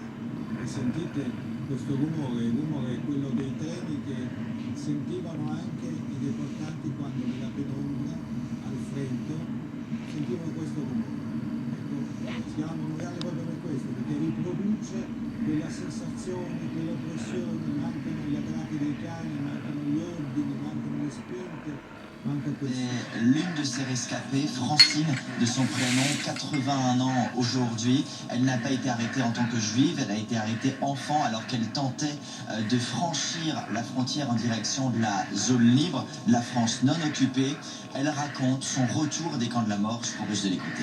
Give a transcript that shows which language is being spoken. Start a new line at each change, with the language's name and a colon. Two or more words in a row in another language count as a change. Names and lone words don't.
Italian: E sentite questo rumore, il rumore è quello dei treni che sentivano anche i deportati quando nella penombra, al freddo, sentivano questo rumore. Ecco, si chiama memoriale proprio per questo, perché riproduce quella sensazione, quelle oppressioni, mancano gli aggrappi dei cani, mancano gli ordini, mancano le spinte, manca questo.
French: L'une de ces rescapées, Francine, de son prénom, 81 ans aujourd'hui, elle n'a pas été arrêtée en tant que juive, elle a été arrêtée enfant alors qu'elle tentait de franchir la frontière en direction de la zone libre, la France non occupée. Elle raconte son retour des camps de la mort, je vous propose de l'écouter.